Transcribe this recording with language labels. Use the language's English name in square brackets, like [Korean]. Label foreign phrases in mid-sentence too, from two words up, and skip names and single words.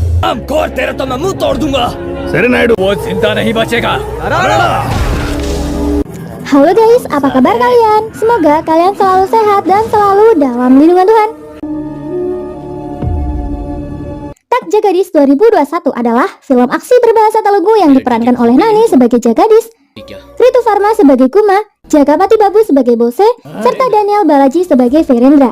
[Hindi] विपुराम कौन तेरा तो मैं मुंह तोड़ दूंगा सरे नायडू वो जिंदा नहीं बचेगा [Indonesian] Halo guys, apa kabar kalian? Semoga kalian selalu sehat dan selalu dalam lindungan Tuhan. Tak Jagadis 2021 adalah film aksi berbahasa Telugu yang diperankan oleh Nani sebagai Jagadis, Ritu Varma sebagai Kuma, Jagapati Babu sebagai Bose, serta Daniel Balaji sebagai Verendra.